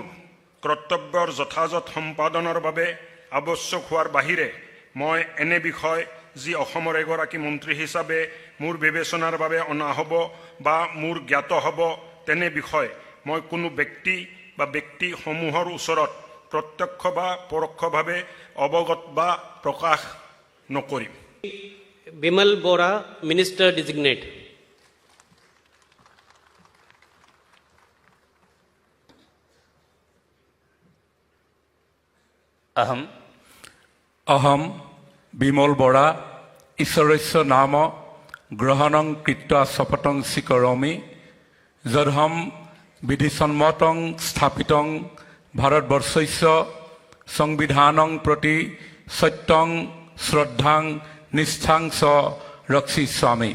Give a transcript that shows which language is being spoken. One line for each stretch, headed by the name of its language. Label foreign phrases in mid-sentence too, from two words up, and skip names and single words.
Assamese: কৰ্তব্যৰ যথাযথ সম্পাদনৰ বাবে আৱশ্যক হোৱাৰ বাহিৰে মই এনে বিষয় যি অসমৰ এগৰাকী মন্ত্ৰী হিচাপে মোৰ বিবেচনাৰ বাবে অনা হ'ব বা মোৰ জ্ঞাত হ'ব তেনে বিষয় মই কোনো ব্যক্তি বা ব্যক্তিসমূহৰ ওচৰত প্ৰত্যক্ষ বা পৰোক্ষভাৱে অৱগত বা প্ৰকাশ নকৰিম। বিমল বৰা,
English: minister designate.
Sanskrit: अहम विमल बरा ईश्वरस्य नाम ग्रहणं कृत्वा शपथं स्वीकरोमि यदहं विधिसम्मतं स्थापितं भारतवर्षस्य संविधानं प्रति सत्यं श्रद्धां निष्ठां च रक्षिष्यामि।